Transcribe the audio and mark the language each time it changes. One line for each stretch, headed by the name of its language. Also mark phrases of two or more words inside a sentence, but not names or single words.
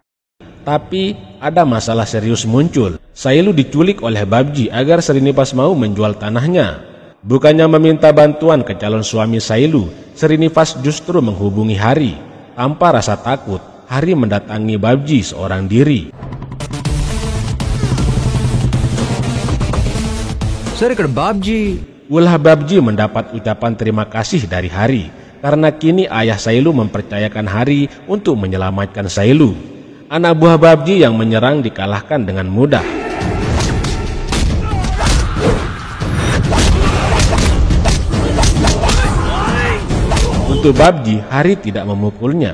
Indonesian: Tapi ada masalah serius muncul. Sailu diculik oleh Babji agar Srinivas mau menjual tanahnya. Bukannya meminta bantuan ke calon suami Sailu, Srinivas justru menghubungi Hari. Tanpa rasa takut, Hari mendatangi Babji seorang diri.
Telugu: సార్ ఇక్కడ బాబ్జీ
Indonesian: Ulah Babji mendapat ucapan terima kasih dari Hari karena kini ayah Sailu mempercayakan Hari untuk menyelamatkan Sailu. Anak buah Babji yang menyerang dikalahkan dengan mudah. Untuk Babji, Hari tidak memukulnya.